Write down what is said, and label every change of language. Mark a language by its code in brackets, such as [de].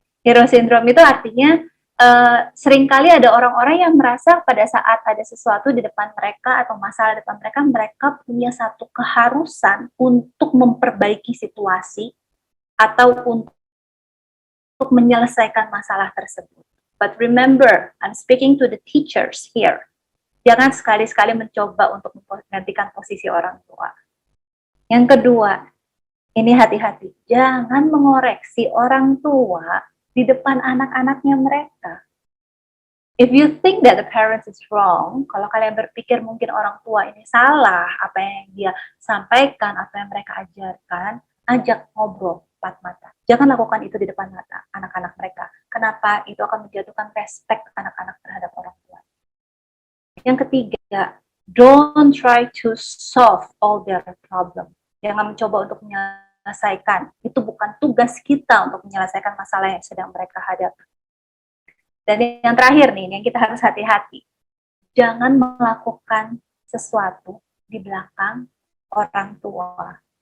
[id] Hero syndrome itu artinya seringkali ada orang-orang yang merasa pada saat ada sesuatu di depan mereka atau masalah di depan mereka, mereka punya satu keharusan untuk memperbaiki situasi atau untuk menyelesaikan masalah tersebut. [en] But remember, I'm speaking to the teachers here. [id] Jangan sekali-sekali mencoba untuk menggantikan posisi orang tua. Yang kedua, ini hati-hati. Jangan mengoreksi orang tua di depan anak-anaknya mereka. [en] If you think that the parents is wrong, [id] kalau kalian berpikir mungkin orang tua ini salah, apa yang dia sampaikan, apa yang mereka ajarkan, ajak ngobrol empat mata. Jangan lakukan itu di depan mata anak-anak mereka. Kenapa? Itu akan menjatuhkan respect anak-anak terhadap orang tua. Yang ketiga, [en] don't try to solve all their problem. [id] Jangan mencoba untuk menyelesaikan. Itu bukan tugas kita untuk menyelesaikan masalah yang sedang mereka hadapi. Dan yang terakhir nih, yang kita harus hati-hati. Jangan melakukan sesuatu di belakang orang tua.